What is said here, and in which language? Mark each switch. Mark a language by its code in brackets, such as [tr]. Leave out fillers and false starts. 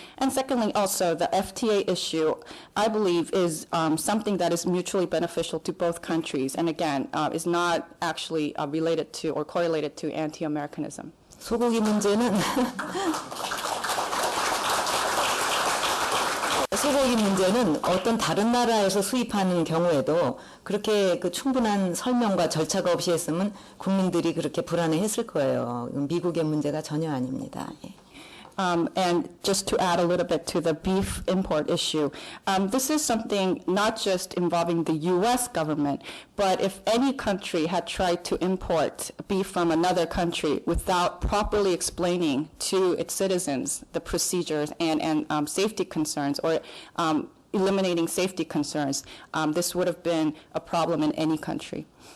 [en] And secondly, also, the FTA issue, I believe, is something that is mutually beneficial to both countries, and again, is not actually related to or correlated to anti-Americanism. [ko] 소고기 문제는 소고기 문제는 어떤 다른 나라에서 수입하는 경우에도 그렇게 그 충분한 설명과 절차가 없이 했으면 국민들이 그렇게 불안해했을 거예요. 미국의 문제가 전혀 아닙니다. [en] And just to add a little bit to the beef import issue, this is something not just involving the U.S. government, but if any country had tried to import beef from another country without properly explaining to its citizens the procedures and safety concerns or eliminating safety concerns, this would have been a problem in any country.